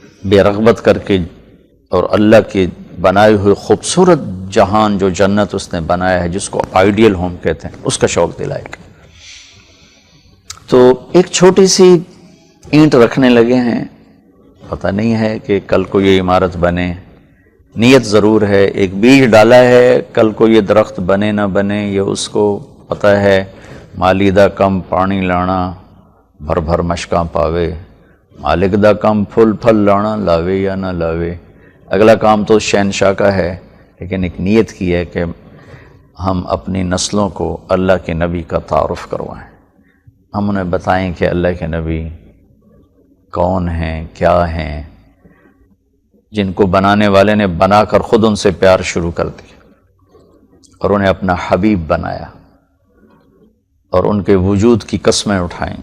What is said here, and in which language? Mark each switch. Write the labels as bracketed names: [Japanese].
[Urdu] بے رغبت کر کے اور اللہ کے بنائے ہوئے خوبصورت جہان جو جنت اس نے بنایا ہے، جس کو آئیڈیل ہوم کہتے ہیں، اس کا شوق دلائے گا. تو ایک چھوٹی سی اینٹ رکھنے لگے ہیں، پتہ نہیں ہے کہ کل کو یہ عمارت بنے. نیت ضرور ہے، ایک بیج ڈالا ہے، کل کو یہ درخت بنے نہ بنے یہ اس کو پتہ ہے. [Punjabi] مالی دا کم پانی لانا بھر بھر مشکاں پاوے، مالک دا کم پھول پھل لانا لاوے یا نہ لاوے. [Urdu] اگلا کام تو شہنشاہ کا ہے، لیکن ایک نیت کی ہے کہ ہم اپنی نسلوں کو اللہ کے نبی کا تعارف کروائیں. ہم انہیں بتائیں کہ اللہ کے نبی کون ہیں، کیا ہیں، جن کو بنانے والے نے بنا کر خود ان سے پیار شروع کر دیا اور انہیں اپنا حبیب بنایا، اور ان کے وجود کی قسمیں اٹھائیں.